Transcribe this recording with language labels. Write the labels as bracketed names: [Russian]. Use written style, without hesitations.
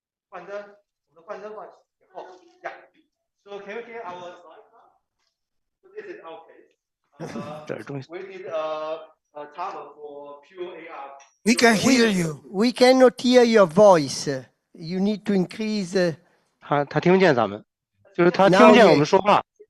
[Chinese] 幻灯，我们的幻灯放以后 ，Yeah. [English] So can you hear our slide now? So this is our case. We did a TAVR for pure AR. We can hear you. We cannot hear your voice. You need to increase. [Chinese] 他听不见咱们，就是他听不见我们说话。